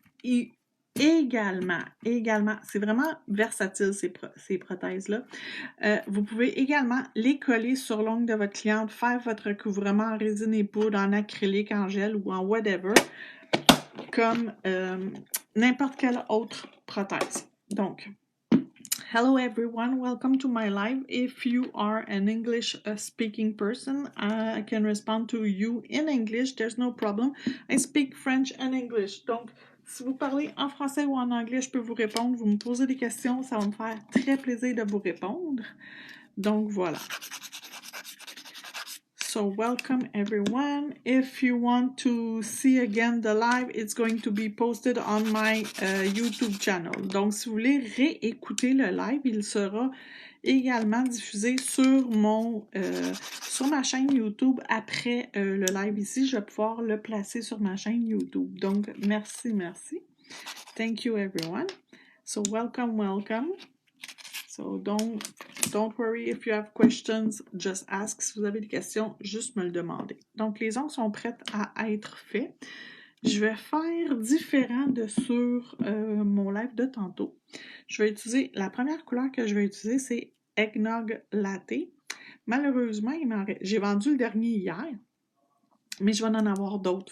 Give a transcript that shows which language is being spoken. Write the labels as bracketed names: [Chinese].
[French] Et également, c'est vraiment versatile ces prothèses-là. Vous pouvez également les coller sur l'ongle de votre cliente, faire votre recouvrement en résine et poudre, en acrylique, en gel ou en whatever, comme n'importe quelle autre prothèse. Donc, [English] hello everyone, welcome to my live. If you are an English speaking person, I can respond to you in English, there's no problem. I speak French and English. [French] Donc, si vous parlez en français ou en anglais, je peux vous répondre. Vous me posez des questions, ça va me faire très plaisir de vous répondre. Donc, voilà. [English] So welcome everyone. If you want to see again the live, it's going to be posted on my YouTube channel. [French] Donc, si vous voulez réécouter le live, il sera également diffusé sur ma chaîne YouTube après le live ici. Je vais pouvoir le placer sur ma chaîne YouTube. Donc, merci. [English] Thank you everyone. So welcome. So don't worry if you have questions, just ask. [French] Si vous avez des questions, juste me le demander. Donc, les ongles sont prêts à être faits. Je vais faire différent de sur mon live de tantôt. Je vais utiliser, la première couleur que je vais utiliser, c'est Eggnog Latte. Malheureusement, j'ai vendu le dernier hier, mais je vais en avoir d'autres.